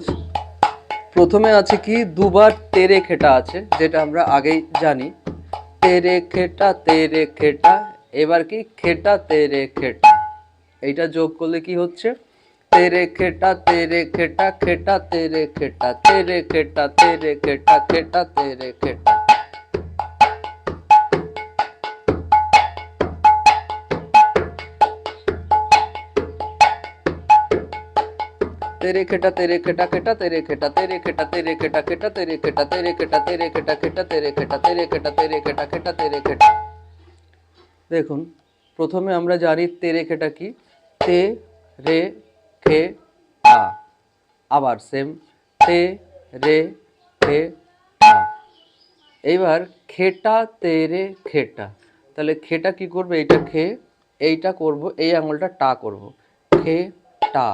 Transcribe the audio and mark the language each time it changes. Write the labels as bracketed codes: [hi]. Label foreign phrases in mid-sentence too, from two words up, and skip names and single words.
[bn] প্রথমে আছে কি, দুবার তেরে খেটা আছে, যেটা আমরা আগেই জানি। তেরে খেটা তেরে খেটা, এবার কি খেটা তেরে খেটা, এইটা যোগ করলে কি হচ্ছে, তেরে খেটা তেরে খেটা, খেটা তেরে খেটা, তেরে খেটা তেরে খেটা, খেটা তেরে খেটা। तेरे खेटा तेरे खेटा खेटा तेरे खेटा तेरे खेटा तेरे खेटा खेटा तेरे खेटा तेरे खेटा तेरे खेटा खेटा तेरे खेटा तेरे खेटा तेरे खेटा खेटा तेरे खेटा। দেখুন, প্রথমে আমরা জানি তেরে খেটা কি, তে রে খে টা, আবার সেম তে রে খে টা। এইবার খেটা তেরে খেটা, তাহলে খেটা কি করবে, এইটা খে, এইটা করব, এই আঙুলটা টা করব, খে টা।